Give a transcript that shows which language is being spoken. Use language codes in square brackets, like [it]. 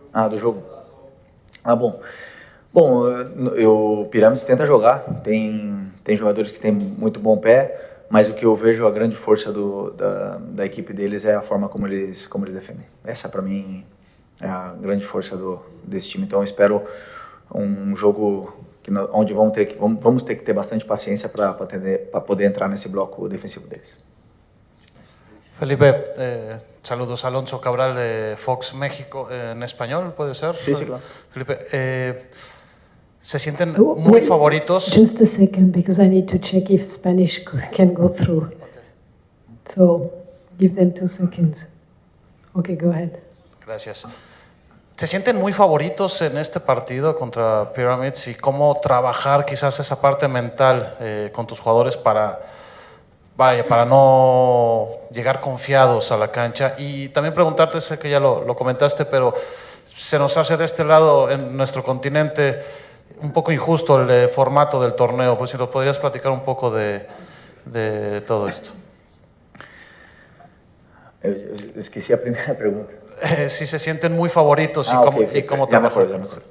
[pt] Do jogo. Bom. Bom, o Pirâmides tenta jogar, tem jogadores que têm muito bom pé, mas o que eu vejo a grande força da equipe deles é a forma como eles defendem. Essa, para mim, é a grande força desse time. Então, eu espero um jogo onde vamos ter que ter bastante paciência para poder entrar nesse bloco defensivo deles. [es] Felipe, saludos, Alonso Cabral de Fox México en español, ¿puede ser? Sí, claro. Felipe, ¿se sienten muy favoritos? [en] Just a second, because I need to check if Spanish can go through. Okay. So, give them 2 seconds. Okay, go ahead. [es] Gracias. ¿Se sienten muy favoritos en este partido contra Pyramids y cómo trabajar quizás esa parte mental con tus jugadores para no llegar confiados a la cancha? Y también preguntarte, sé que ya lo comentaste, pero se nos hace de este lado en nuestro continente un poco injusto el formato del torneo. Pues si nos podrías platicar un poco de todo esto. [pt] Eu esqueci a primeira pergunta. [es] si se sienten muy favoritos y cómo trabajan.